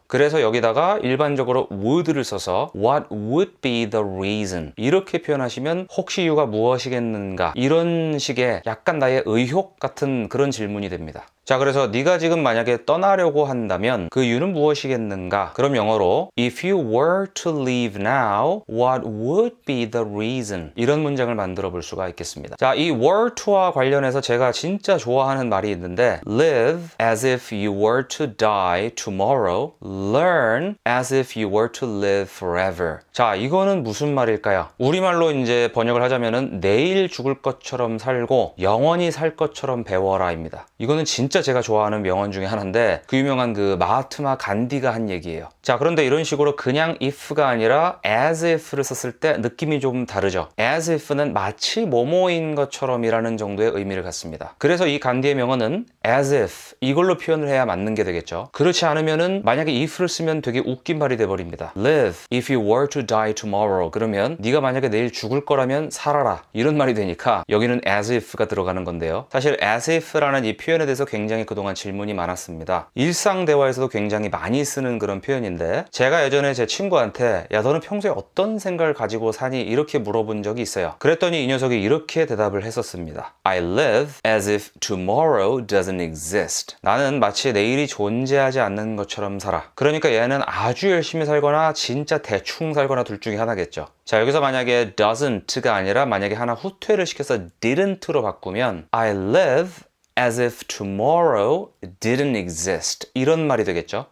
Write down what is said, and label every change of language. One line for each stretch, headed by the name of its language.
Korean: 그래서 여기다가 일반적으로 would를 써서
English: what would be the reason,
Korean: 이렇게 표현하시면 혹시 이유가 무엇이겠는가, 이런 식의 약간 나의 의혹 같은 그런 질문이 됩니다. 자, 그래서 네가 지금 만약에 떠나려고 한다면 그 이유는 무엇이겠는가? 그럼 영어로
English: if you were to leave now, what would be the reason?
Korean: 이런 문장을 만들어 볼 수가 있겠습니다. 자, 이 were to와 관련해서 제가 진짜 좋아하는 말이 있는데,
English: live as if you were to die tomorrow, learn as if you were to live forever.
Korean: 자, 이거는 무슨 말일까요? 우리말로 이제 번역을 하자면은 내일 죽을 것처럼 살고 영원히 살 것처럼 배워라입니다. 이거는 진짜 제가 좋아하는 명언 중에 하나인데, 그 유명한 그 마하트마 간디가 한 얘기예요. 자, 그런데 이런 식으로 그냥 if가 아니라 as if를 썼을 때 느낌이 좀 다르죠. as if는 마치 뭐뭐인 것처럼이라는 정도의 의미를 갖습니다. 그래서 이 간디의 명언은 as if, 이걸로 표현을 해야 맞는 게 되겠죠. 그렇지 않으면은 만약에 if를 쓰면 되게 웃긴 말이 돼버립니다.
English: live if you were to die tomorrow,
Korean: 그러면 네가 만약에 내일 죽을 거라면 살아라, 이런 말이 되니까 여기는 as if가 들어가는 건데요. 사실 as if라는 이 표현에 대해서 굉장히 그동안 질문이 많았습니다. 일상 대화에서도 굉장히 많이 쓰는 그런 표현인데, 제가 예전에 제 친구한테 야, 너는 평소에 어떤 생각을 가지고 사니? 이렇게 물어본 적이 있어요. 그랬더니 이 녀석이 이렇게 대답을 했었습니다.
English: I live live as if tomorrow doesn't exist.
Korean: 나는 마치 내일이 존재하지 않는 것처럼 살아. 그러니까 얘는 아주 열심히 살거나 진짜 대충 살거나 둘 중에 하나겠죠. 자, 여기서 만약에 doesn't가 아니라 만약에 하나 후퇴를 시켜서 didn't로 바꾸면
English: I live as if tomorrow didn't exist.
Korean: 이런 말이 되겠죠.